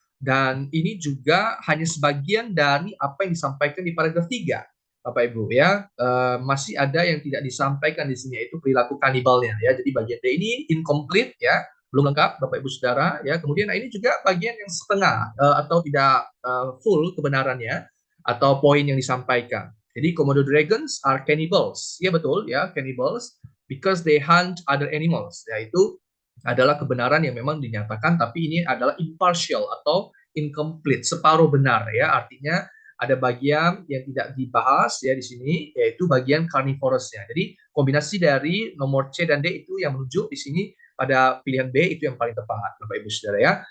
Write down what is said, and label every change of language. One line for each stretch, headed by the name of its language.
Indonesian: Dan ini juga hanya sebagian dari apa yang disampaikan di paragraf 3, Bapak Ibu ya. Masih ada yang tidak disampaikan di sini, yaitu perilaku kanibalnya ya. Jadi bagian D ini incomplete ya, belum lengkap Bapak Ibu Saudara ya. Kemudian ini juga bagian yang setengah atau tidak full kebenarannya atau poin yang disampaikan.
English: Jadi Komodo dragons are cannibals.
Indonesian: Ya betul ya,
English: cannibals because they hunt other animals.
Indonesian: Yaitu adalah kebenaran yang memang dinyatakan, tapi ini adalah impartial atau incomplete, separuh benar ya. Artinya ada bagian yang tidak dibahas ya di sini, yaitu bagian carnivorousnya. Jadi kombinasi dari nomor C dan D itu yang menunjuk di sini pada pilihan B itu yang paling tepat, Bapak Ibu Saudara ya.